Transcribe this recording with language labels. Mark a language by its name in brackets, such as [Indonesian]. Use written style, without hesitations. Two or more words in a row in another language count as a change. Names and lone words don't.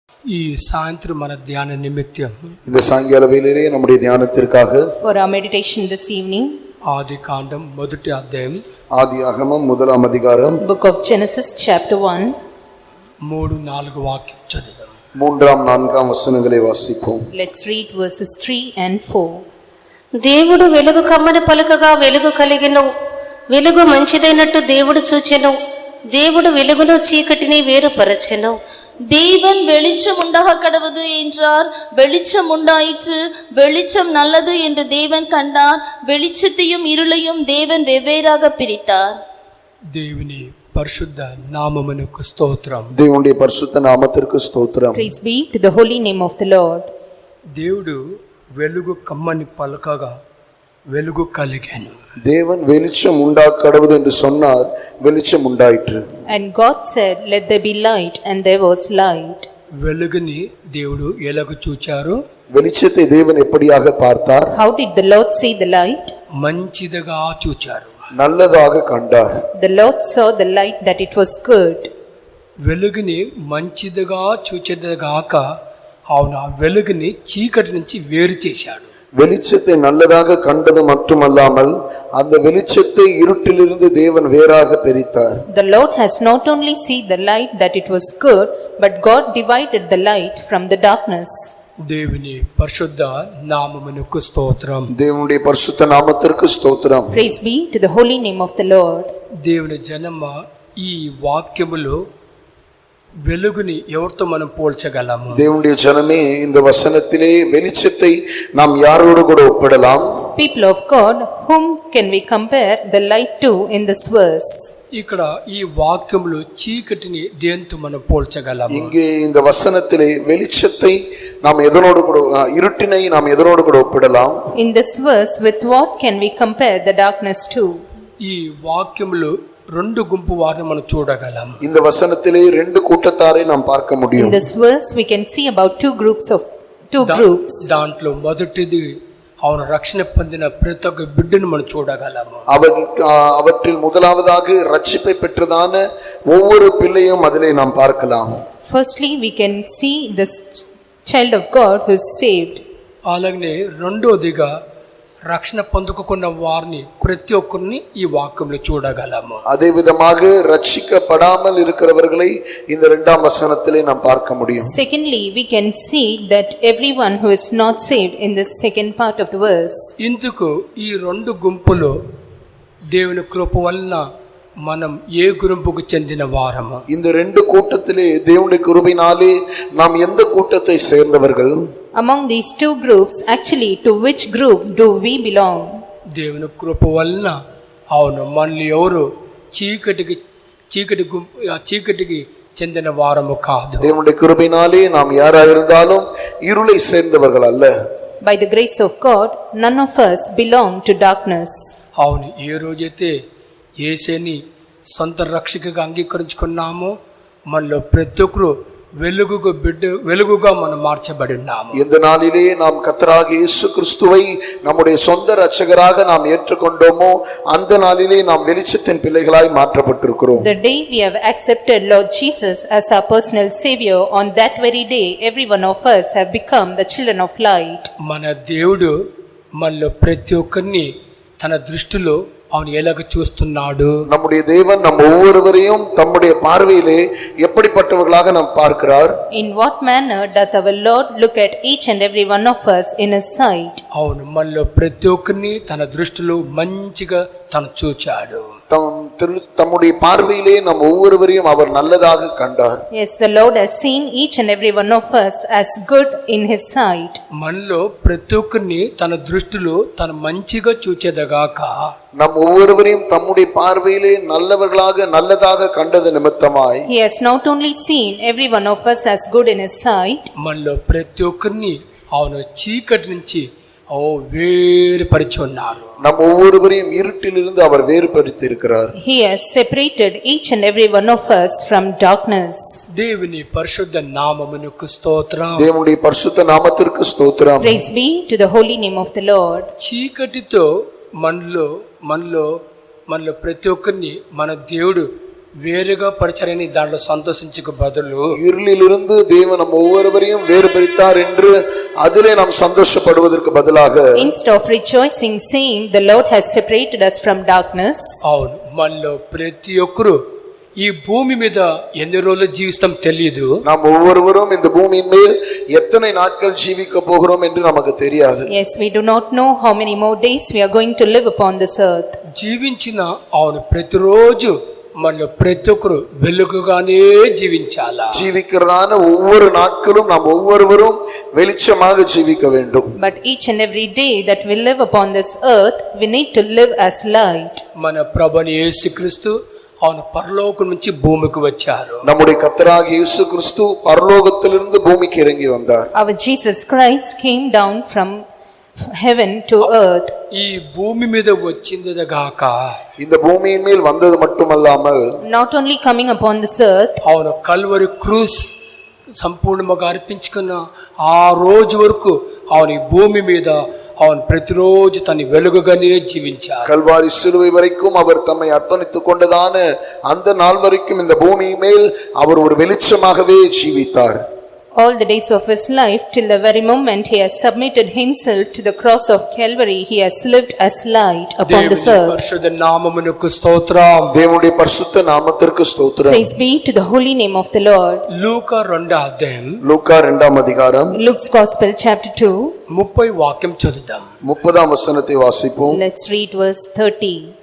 [Telugu] ఈ సాయంత్రం మన ధ్యాన నిమిత్తం [Tamil] இந்த சாயங்கால வேளையிலே நம்முடைய தியானத்திற்காக [English] for our meditation this evening, [Telugu] ఆదికాండం మొదటి అధ్యాయం [Tamil] ஆதியாகமம் 1ஆம் அதிகாரம் [English] book of Genesis chapter 1, [Telugu] 3-4 వాక్యం చదువుదాం. [Tamil] 3ஆம் 4ஆம் வசனங்களை வாசிப்போம். [English] let's read verses 3 and 4. [Telugu] దేవుడు వెలుగు కమ్మని పలుకగా వెలుగు కలిగెను. వెలుగు మంచిదైనట్టు దేవుడు చూచెను. దేవుడు వెలుగును చీకటిని వేరుపరచెను. [Tamil] தேவன் வெளிச்சம் உண்டாக கடவுது என்றார். வெளிச்சம் உண்டாயிற்று. வெளிச்சம் நல்லது என்று தேவன் கண்டார். வெளிச்சத்தையும் இருளையும் தேவன் வெவ்வேறாக பிரித்தார். [Telugu] దేవుని పరిశుద్ధ నామమునకు స్తోత్రం. [Tamil] தேவனுடைய பரிசுத்த நாமத்திற்கு ஸ்தோத்திரம். [English] Praise be to the holy name of the Lord. [Telugu] దేవుడు వెలుగు కమ్మని పలకగా వెలుగు కలిగాను. [Tamil] தேவன் வெளிச்சம் உண்டாக கடவுது என்று சொன்னார், வெளிச்சம் உண்டாயிற்று. [English] And God said, let there be light, and there was light. [Telugu] వెలుగుని దేవుడు ఎలాగ చూచారు? [Tamil] வெளிச்சத்தை தேவன் எப்படியாக பார்த்தார்? [English] How did the Lord see the light? [Telugu] మంచిదిగా చూచారు. [Tamil] நல்லதாக கண்டார். [English] The Lord saw the light that it was good. [Telugu] వెలుగుని మంచిదిగా చూచేదిగాక అవును ఆ వెలుగుని చీకటి నుంచి వేరు చేశాడు. [Tamil] வெளிச்சத்தை நல்லதாக கண்டது மட்டுமல்லாமல் அந்த வெளிச்சத்தை இருட்டிலிருந்து தேவன் வேறாக பிரித்தார். [English] The Lord has not only seen the light that it was good, but God divided the light from the darkness. [Telugu] దేవుని పరిశుద్ధ నామమునకు స్తోత్రం. [Tamil] தேவனுடைய பரிசுத்த நாமத்திற்கு ஸ்தோத்திரம். [English] Praise be to the holy name of the Lord. [Telugu] దేవుని జనమ ఈ వాక్యములో వెలుగుని ఎవరితో మనం పోల్చగలము? [Tamil] தேவனுடைய ஜனமே, இந்த வசனத்திலே வெளிச்சத்தை நாம் யாரோடு கூட ஒப்பிடலாம்? [English] People of God, whom can we compare the light to in this verse? [Telugu] ఇక్కడ ఈ వాక్యములో చీకటిని దేంతో మనం పోల్చగలము? [Tamil] இங்கே இந்த வசனத்திலே வெளிச்சத்தை நாம் எதனோடு கூட, இருட்டினை நாம் எதனோடு கூட ஒப்பிடலாம்? [English] In this verse, with what can we compare the darkness to? [Telugu] ఈ వాక్యములో రెండు గుంపు వారిని మనం చూడగలం. [Tamil] இந்த வசனத்திலே ரெண்டு கூட்டத்தாரை நாம் பார்க்க [English] In [Tamil] முடியும். [English] this verse, we can see about two groups. [Telugu] దాంట్లో మొదటిది அவன் రక్షణ పొందిన ప్రతి ఒక్క బిడ్డను మనం చూడగలము. [Tamil] அவற்றில் முதலாவதாக ரட்சிப்பை பெற்றதான ஒவ்வொரு பிள்ளையும் அதிலே நாம் பார்க்கலாம். [English] Firstly, we can see this child of God who is saved. [Telugu] అలాగనే రెండోదిగా రక్షణ పొందుకున్న వారిని ప్రతి ఒక్కరిని ఈ వాక్యంలో చూడగలము. [Tamil] அதே விதமாக ரட்சிக்கப்படாமல் இருக்கிறவர்களை இந்த இரண்டாம் வசனத்திலே நாம் பார்க்க முடியும். [English] Secondly, we can see that everyone who is not saved in the second part of the verse. [Telugu] ఇందుకు ఈ రెండు గుంపులు దేవుని కృప వలన మనం ఏ గుంపుకు చెందిన వారము? [Tamil] இந்த ரெண்டு கூட்டத்திலே தேவனுடைய கிருபையினாலே நாம் எந்த கூட்டத்தை சேர்ந்தவர்கள்? [English] Among these two groups, actually, to which group do we belong? [Telugu] దేవుని కృప వలన అవును మనల్ని ఎవరు చీకటికి చెందిన వారము కాదు. [Tamil] தேவனுடைய கிருபையினாலே நாம் யாராயிருந்தாலும் இருளை சேர்ந்தவர்கள் அல்ல. [English] By the grace of God, none of us belong to darkness. [Telugu] అవును ఏ రోజైతే యేసుని సొంత రక్షకుగా అంగీకరించుకున్నామో మనలో ప్రతి ఒక్కరు వెలుగుగా మనం మార్చబడి ఉన్నాము. [Tamil] இந்த நாளிலே நாம் கர்த்தராகிய இயேசு கிறிஸ்துவை நம்முடைய சொந்த இரட்சகராக நாம் ஏற்றுக்கொண்டோமோ அந்த நாளிலே நாம் வெளிச்சத்தின் பிள்ளைகளாய் மாற்றப்பட்டிருக்கிறோம். [English] The day we have accepted Lord Jesus as our personal savior, on that very day every one of us have become the children of light. [Telugu] మన దేవుడు మనలో ప్రతి ఒక్కరిని తన దృష్టిలో అవన్ ఎలాగ చూస్తున్నాడు? [Tamil] நம்முடைய தேவன் நம் ஒவ்வொருவரையும் தம்முடைய பார்வையிலே எப்படிப்பட்டவர்களாக நாம் பார்க்கிறார்? [English] In what manner does our Lord look at each and every one of us in his sight? [Telugu] అవును మనలో ప్రతి ఒక్కరిని తన దృష్టిలో మంచిగా తను చూచాడు. [Tamil] தம்முடைய பார்வையிலே நம் ஒவ்வொருவரையும் அவர் நல்லதாக கண்டார். [English] Yes, the Lord has seen each and every one of us as good in his sight. [Telugu] మనలో ప్రతి ఒక్కరిని తన దృష్టిలో తన మంచిగా చూచేదగాక [Tamil] நம் ஒவ்வொருவரையும் தம்முடைய பார்வையிலே நல்லதாக கண்டது நிமித்தமாய் [English] He has not only seen every one of us as good in his sight, [Telugu] మనలో ప్రతి ఒక్కరిని అవును చీకటి నుంచి వేరుపరిచి ఉన్నారు. [Tamil] நம் ஒவ்வொருவரையும் இருட்டிலிருந்து அவர் வேறுபடுத்தி இருக்கிறார். [English] He has separated each and every one of us from darkness. [Telugu] దేవుని పరిశుద్ధ నామమునకు స్తోత్రం. [Tamil] தேவனுடைய பரிசுத்த நாமத்திற்கு ஸ்தோத்திரம். [English] Praise be to the holy name of the Lord. [Telugu] చీకటితో మనలో ప్రతి ఒక్కరిని మన దేవుడు వేరుగా పరిచర్యని దాంట్లో సంతోషించక బదులు [Tamil] இருளிலிருந்து தேவன் நம் ஒவ்வொருவரையும் வேறுபடுத்தார் என்று அதிலே நாம் சந்தோஷப்படுவதற்கு பதிலாக [English] instead of rejoicing, saying, "The Lord has separated us from darkness," [Telugu] అవును, మనలో ప్రతి ఒక్కరు ఈ భూమి మీద ఎన్ని రోజులు జీవిస్తాం తెలియదు. [Tamil] நாம் ஒவ்வொருவரும் இந்த பூமியின் மேல் எத்தனை நாட்கள் ஜீவிக்க போகிறோம் என்று நமக்கு தெரியாது. [English] yes, we do not know how many more days we are going to live upon this earth. [Telugu] జీవించిన అవును ప్రతిరోజు మనలో ప్రతి ఒక్కరు వెలుగుగానే జీవించాలా. [Tamil] ஜீவிக்கிறதான ஒவ்வொரு நாட்களும் நாம் ஒவ்வொருவரும் வெளிச்சமாக ஜீவிக்க வேண்டும். [English] But each and every day that we live upon this earth, we need to live as light. [Telugu] మన ప్రభువైన యేసుక్రీస్తు అవును పరలోకం నుంచి భూమికి వచ్చారు. [Tamil] நம்முடைய கர்த்தராகிய இயேசு கிறிஸ்து பரலோகத்திலிருந்து பூமிக்கு இறங்கி வந்தார். [English] Our Jesus Christ came down from heaven to earth. [Telugu] ఈ భూమి మీద వచ్చింది గాక [Tamil] இந்த பூமியின் மேல் வந்தது மட்டுமல்லாமல் [English] Not only coming upon this earth, [Telugu] అవును కల్వరి క్రూస్ సంపూర్ణంగా అర్పించుకున్న ఆ రోజు వరకు అవును ఈ భూమి మీద అవును ప్రతిరోజు తన వెలుగుగానే జీవించారు. [Tamil] கல்வாரி சிலுவை வரைக்கும் அவர் தம்மை அர்ப்பணித்துக் கொண்டதான அந்த நாள் வரைக்கும் இந்த பூமி மேல் அவர் ஒரு வெளிச்சமாகவே ஜீவித்தார். [English] all the days of his life, till the very moment he has submitted himself to the cross of Calvary, he has lived as light upon this [Telugu] దేవుని [English] earth. [Telugu] పరిశుద్ధ నామమునకు స్తోత్రం. [Tamil] தேவனுடைய பரிசுத்த நாமத்திற்கு ஸ்தோத்திரம். [English] Praise be to the holy name of the Lord. [Telugu] లూకా 2వ అధ్యాయం [Tamil] லூக்கா 2ஆம் அதிகாரம் [English] Luke's Gospel chapter 2. [Telugu] 30 వాక్యం చదువుదాం. [Tamil] 30ஆம் வசனத்தை வாசிப்போம். [English] Let's read verse 30.